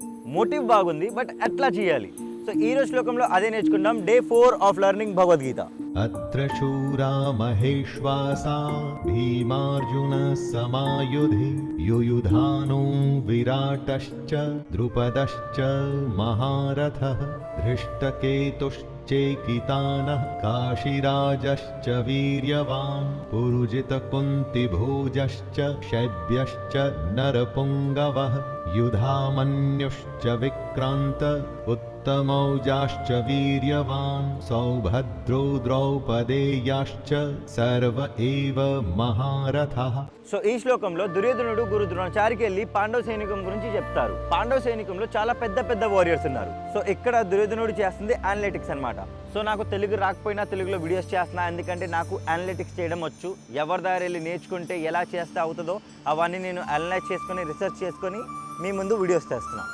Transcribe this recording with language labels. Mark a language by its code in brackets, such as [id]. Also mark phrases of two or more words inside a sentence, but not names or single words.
[te] మోటివ్ బాగుంది, బట్ ఎట్లా చేయాలి? సో ఈ రోజు శ్లోకంలో అదే నేర్చుకుందాం. [en] Day 4 of learning Bhagavad Gita. [sa] అత్ర శూరా మహేశ్వాసా భీమార్జున సమాయుధి యుయుధానో విరాటశ్చ ద్రుపదశ్చ మహారథః धृष्टकेतुश्चेकितानः काशीराजश्च वीर्यवान् पुरुजितकुन्तिभोजश्च शैब्यश्च नरपुङ्गवः युधामन्युश्च विक्रान्त उत्तमौजाश्च वीर्यवान् सौभद्रो द्रौपदेयाश्च सर्व एव महारथः. [te] సో ఈ శ్లోకంలో దుర్యోధనుడు గురు ద్రోణాచార్యకి వెళ్ళి పాండవ సైనికం గురించి చెప్తారు. పాండవ సైనికంలో చాలా పెద్ద పెద్ద వారియర్స్ ఉన్నారు. సో ఇక్కడ దుర్యోధనుడు చేస్తుంది అనలిటిక్స్ అన్నమాట. సో నాకు తెలుగు రాకపోయినా తెలుగులో వీడియోస్ చేస్తున్నా, ఎందుకంటే నాకు అనలిటిక్స్ చేయడం వచ్చు. ఎవరి దగ్గర వెళ్ళి నేర్చుకుంటే ఎలా చేస్తే అవుతుందో అవన్నీ నేను అనలైజ్ చేసుకొని రీసెర్చ్ చేసుకొని మీ ముందు వీడియోస్ చేస్తున్నాను.